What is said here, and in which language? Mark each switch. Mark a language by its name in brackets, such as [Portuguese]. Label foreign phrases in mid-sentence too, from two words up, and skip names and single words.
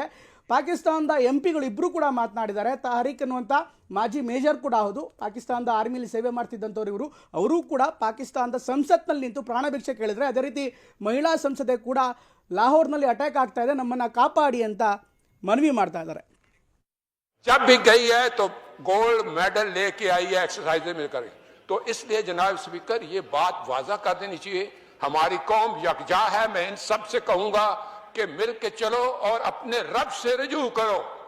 [Kannada] ಪಾಕಿಸ್ತಾನದ ಎಂಪಿಗಳು ಇಬ್ಬರು ಕೂಡ ಮಾತನಾಡಿದ್ದಾರೆ. ತಾರಿಕ್ ಅನ್ನುವಂಥ ಮಾಜಿ ಮೇಜರ್ ಕೂಡ ಹೌದು, ಪಾಕಿಸ್ತಾನದ ಆರ್ಮಿಲಿ ಸೇವೆ ಮಾಡ್ತಿದ್ದಂಥವ್ರು ಇವರು. ಅವರೂ ಕೂಡ ಪಾಕಿಸ್ತಾನದ ಸಂಸತ್ನಲ್ಲಿ ನಿಂತು ಪ್ರಾಣ ಭಿಕ್ಷೆ ಕೇಳಿದರೆ. ಅದೇ ರೀತಿ ಮಹಿಳಾ ಸಂಸದೆ ಕೂಡ ಲಾಹೋರ್ನಲ್ಲಿ ಅಟ್ಯಾಕ್ ಆಗ್ತಾ ಇದೆ, ನಮ್ಮನ್ನು ಕಾಪಾಡಿ ಅಂತ ಮನವಿ ಮಾಡ್ತಾ ಇದ್ದಾರೆ. [Urdu] جب بھی گئی ہے تو [English] gold medal [Urdu] لے کے آئی ہے ایکسرسائز میں کری، تو اس لیے جناب اسپیکر یہ بات واضح کر دینی چاہیے، ہماری قوم یکجا ہے. میں ان سب سے کہوں گا کہ مل کے چلو اور اپنے رب سے رجوع کرو.